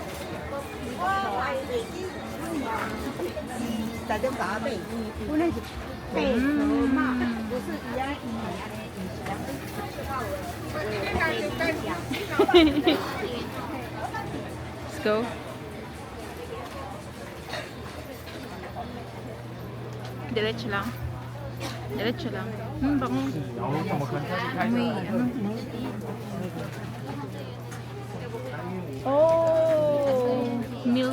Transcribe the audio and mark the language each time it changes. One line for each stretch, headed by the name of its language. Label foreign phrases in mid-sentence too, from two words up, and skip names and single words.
Filipino: Tadang kami. Una,
Chinese: 对，嘛，不是一样一样的。
English: Let's go.
Filipino: Diretso lang. Diretso lang. Bango. May ano.
English: Oh, milk.